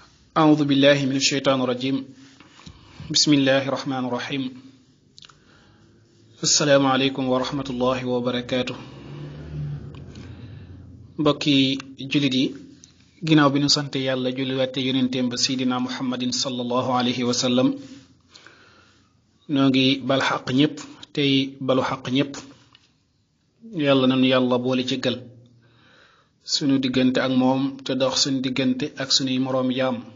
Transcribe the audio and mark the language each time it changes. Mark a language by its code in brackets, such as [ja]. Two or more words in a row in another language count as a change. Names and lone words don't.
[ar] أعوذ بالله من الشيطان الرجيم بسم الله الرحمن الرحيم السلام عليكم ورحمة الله وبركاته [wo] mbokki jullit yi ginnaaw bi ñu sant yàlla julliwaate yonenteem ba sidina muhammadin [ar] صلى الله عليه وسلم [wo] noo ngi bal xaq ñépp tey balu xaq ñépp yàlla nanu yàlla boole ci gal sunu diggante ak moom te dox sunu diggante ak sunuy moroom jaam